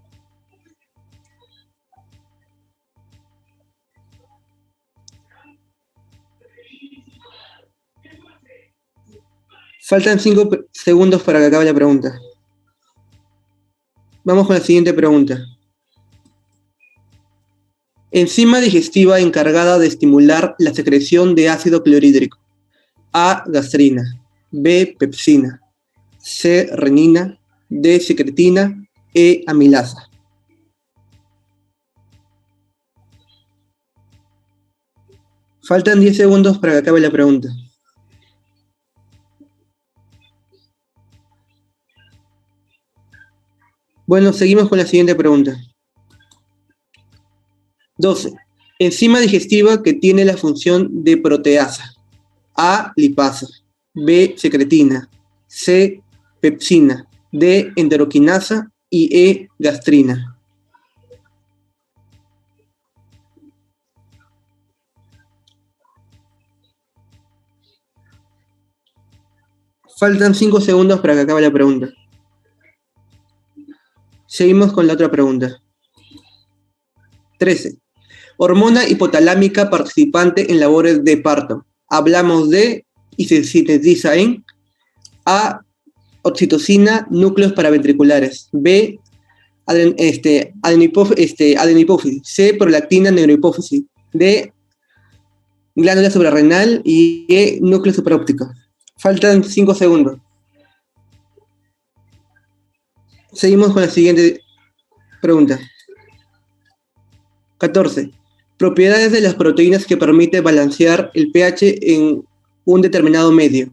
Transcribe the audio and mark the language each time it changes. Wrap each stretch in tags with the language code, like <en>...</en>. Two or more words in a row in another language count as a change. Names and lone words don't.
<es>Faltan 5 segundos para que acabe la pregunta. Vamos con la siguiente pregunta. Enzima digestiva encargada de estimular la secreción de ácido clorhídrico: A, gastrina, B, pepsina, C, renina, D, secretina, E, amilasa. Faltan 10 segundos para que acabe la pregunta. Bueno, seguimos con la siguiente pregunta. 12. Enzima digestiva que tiene la función de proteasa. A, lipasa, B, secretina, C, pepsina, D, enteroquinasa y E, gastrina. Faltan 5 segundos para que acabe la pregunta. Seguimos con la otra pregunta. 13. Hormona hipotalámica participante en labores de parto. Hablamos de y se sintetiza en A, oxitocina, núcleos paraventriculares. B, adenopófisis. C, prolactina, neurohipófisis. D, glándula suprarrenal y E, núcleo supraóptico. Faltan 5 segundos. Seguimos con la siguiente pregunta. 14. Propiedades de las proteínas que permiten balancear el pH en un determinado medio.</es>